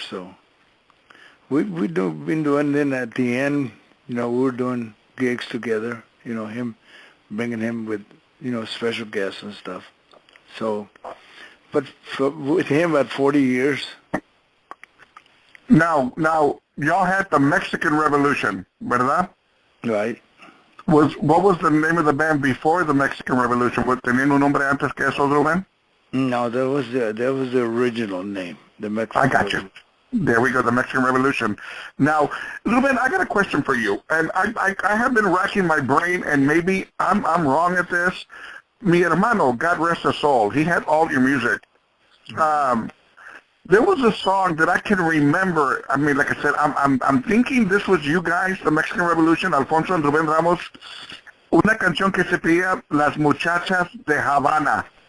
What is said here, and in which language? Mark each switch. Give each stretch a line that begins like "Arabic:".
English: So we've been doing, then at the end, you know, we were doing gigs together, you know, bringing him with, you know, special guests and stuff. So, but with him about 40 years. Now, y'all had the Mexican Revolution,
Spanish: ¿verdad?
English: Right. What was the name of the band before the Mexican Revolution?
Spanish: ¿Tenía un nombre antes que eso, Ruben?
English: No, that was the original name, the Mexican Revolution. I got you. There we go, the Mexican Revolution. Now, Ruben, I got a question for you, and I have been racking my brain, and maybe I'm wrong at this.
Spanish: Mi hermano,
English: God rest his soul, he had all your music. There was a song that I can remember. I mean, like I said, I'm thinking this was you guys, the Mexican Revolution, Alfonso and Ruben Ramos.
Spanish: Una canción que se pedía Las Muchachas de Havana.